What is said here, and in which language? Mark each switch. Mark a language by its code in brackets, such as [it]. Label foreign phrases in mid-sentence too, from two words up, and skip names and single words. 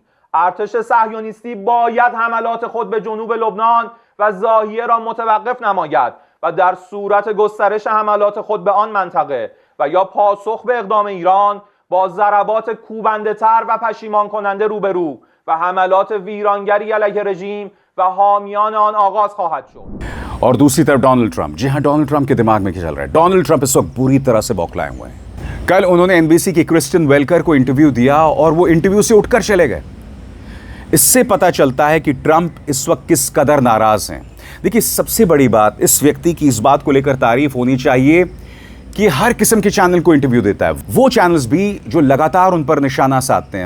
[fa] ارتش صهیونیستی باید حملات خود به جنوب لبنان و زاویه را متوقف نماید و در صورت گسترش حملات خود به آن منطقه و یا پاسخ به اقدام ایران با ضربات کوبنده‌تر و پشیمان کننده روبرو و حملات ویرانگری علیه رژیم و حامیان آن آغاز خواهد شد. [hi] और दूसरी तरफ डोनाल्ड ट्रंप, जी हां, डोनाल्ड ट्रंप के दिमाग में क्या चल रहा है? डोनाल्ड ट्रंप इस वक्त बुरी तरह से बौखलाए हुए हैं। कल उन्होंने एनबीसी की क्रिस्टियन वेलकर को इंटरव्यू दिया और वो इंटरव्यू से उठकर चले गए। इससे पता चलता है कि ट्रंप इस वक्त किस कदर नाराज हैं। देखिए, सबसे बड़ी बात, इस व्यक्ति की इस बात को लेकर तारीफ होनी चाहिए कि हर किस्म के चैनल को इंटरव्यू देता है, वो चैनल्स भी जो लगातार उन पर निशाना साधते हैं।